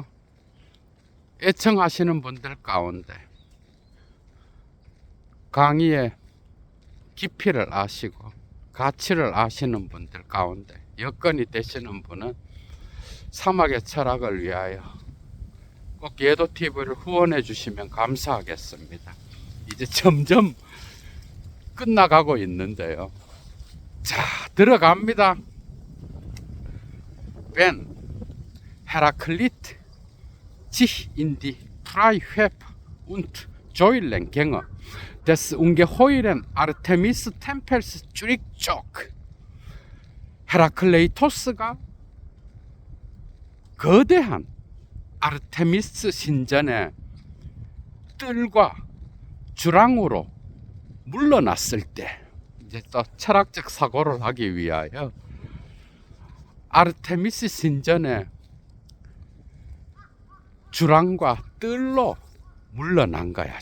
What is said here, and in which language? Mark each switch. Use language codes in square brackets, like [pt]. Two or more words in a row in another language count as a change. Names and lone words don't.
[ko] 애청하시는 분들 가운데 강의의 깊이를 아시고 가치를 아시는 분들 가운데 여건이 되시는 분은 사막의 철학을 위하여 꼭 예도TV를 후원해 주시면 감사하겠습니다. 이제 점점 끝나가고 있는데요. 자, 들어갑니다. [de] Wenn Heraklit sich in die Freiheit und Säulengänge des ungeheuren Artemis-Tempels zurückzog, [ko] 헤라클레이토스가 거대한 아르테미스 신전의 뜰과 주랑으로 물러났을 때, 이제 또 철학적 사고를 하기 위하여 아르테미스 신전의 주랑과 뜰로 물러난 거야.